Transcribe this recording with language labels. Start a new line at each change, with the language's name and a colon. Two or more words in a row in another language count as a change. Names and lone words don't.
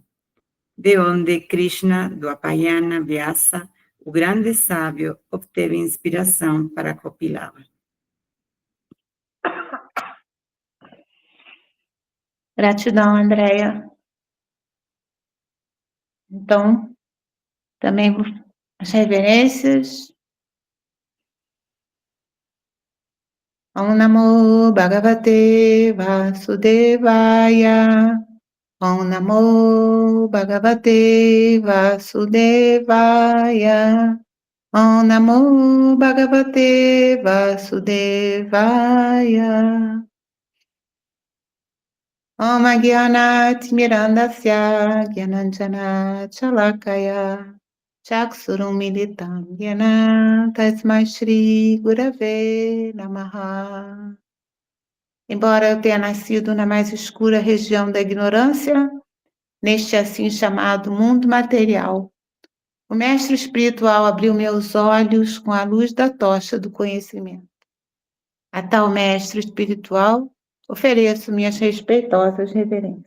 Portuguese: De onde Krishna, do Apayana Vyasa, o grande sábio, obteve inspiração para compilá-la? Gratidão, Andréia. Então, também as reverências.
Sanskrit: ॐ नमो भगवते वासुदेवाय. ॐ नमो भगवते वासुदेवाय. ॐ नमो भगवते वासुदेवाय. ॐ अज्ञानतिमिरान्धस्य ज्ञानाञ्जनशलाकया चक्षुरुन्मीलितं येन तस्मै श्री गुरवे नमः.
Portuguese: Embora eu tenha nascido na mais escura região da ignorância, neste assim chamado mundo material, o mestre espiritual abriu meus olhos com a luz da tocha do conhecimento. A tal mestre espiritual, ofereço minhas respeitosas reverências.